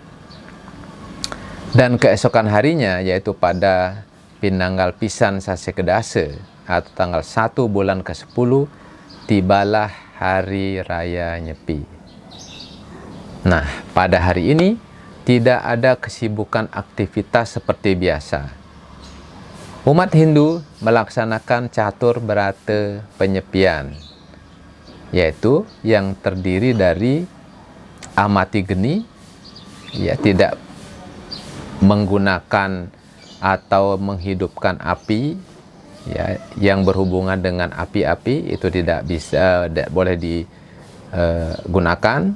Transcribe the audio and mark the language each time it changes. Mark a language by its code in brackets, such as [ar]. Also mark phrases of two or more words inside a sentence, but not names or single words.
[id] Dan keesokan harinya, yaitu pada [ban] Pinanggal Pisan Sasekedase [id] atau tanggal 1 bulan ke-10, tibalah Hari Raya Nyepi. Nah, pada hari ini tidak ada kesibukan aktivitas seperti biasa. Umat Hindu melaksanakan catur berata penyepian, yaitu yang terdiri dari amati geni, ya, tidak menggunakan atau menghidupkan api, ya, yang berhubungan dengan api-api itu tidak boleh digunakan.